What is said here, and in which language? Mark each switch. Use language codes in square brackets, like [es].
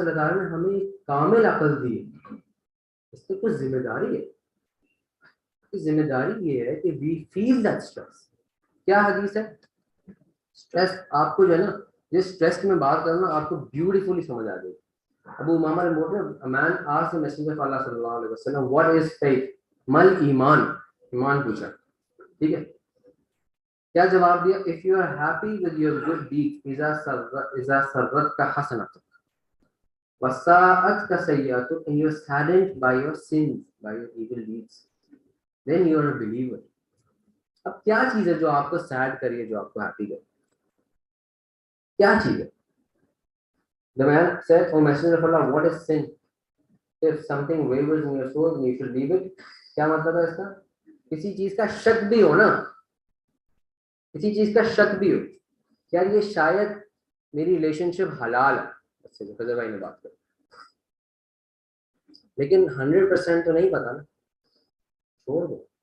[hi] अल्लाह ताला ने हमें कामिल अकल दी है, इस पे कुछ जिम्मेदारी है। जिम्मेदारी ये है कि [en] We feel that stress. [hi] क्या हदीस है? स्ट्रेस आपको जो है ना, जिस स्ट्रेस की मैं बात कर रहा हूँ आपको ब्यूटीफुली समझ आ जाएगी। अबू उमामा रिपोर्ट में, [en] a man asked the messenger of Allah sallallahu alaihi wasallam, what is faith? [hi] mal ईमान, ईमान पूछा, ठीक है। क्या जवाब दिया? [en] if you are happy with your good deed, [ar] इज़ा सर्रत का हसनत वसाअत का सय्यत, [en] and you are saddened by your sins, by your evil deeds, then you are a believer। [hi] अब क्या चीज है जो आपको सैड करिए, जो आपको हैप्पी करे? क्या चीज है? [en] The man said, "O Messenger of Allah, what is sin? If something wavers in your soul, you should leave it." [hi] क्या मतलब है इसका? किसी चीज का शक भी हो ना, किसी चीज का शक भी हो, क्या ये शायद मेरी रिलेशनशिप हलाल है, अच्छे से फजल भाई ने बात करी, लेकिन 100% तो नहीं पता ना, छोड़ दो।